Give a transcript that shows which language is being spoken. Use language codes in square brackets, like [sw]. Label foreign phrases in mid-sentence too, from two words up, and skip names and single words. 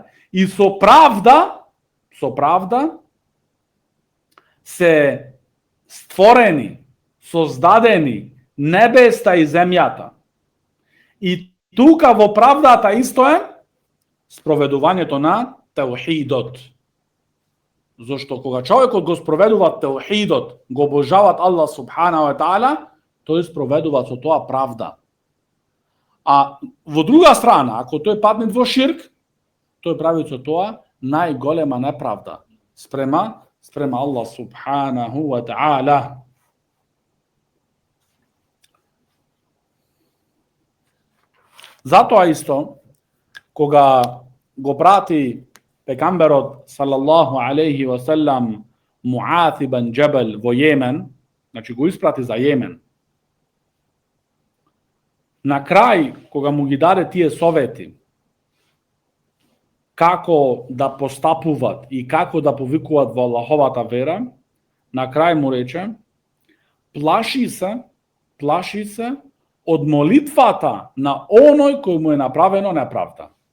[mk] И со правда се створени, создадени небеста и земјата. И тука во правдата исто е спроведувањето на теухидот. Зошто кога човекот го спроведува теухидот, го обожават [ar] الله سبحانه وتعالى, [mk] тој спроведува со тоа правда. А во друга страна, ако тој падне во ширк, тој прави со тоа најголема неправда спрема [ar] الله سبحانه وتعالى. [mk] Затоа исто, кога го прати пегамберот [ar] صلى الله عليه وسلم [mk] Муаз ибн Џебел во Јемен, значи го испрати за Јемен. На крај, кога му ги даде тие совети, како да постапуваат и како да повикуваат во Аллаховата вера, на крај му рече, плаши се од молитвата на оној кој му е направено неправда.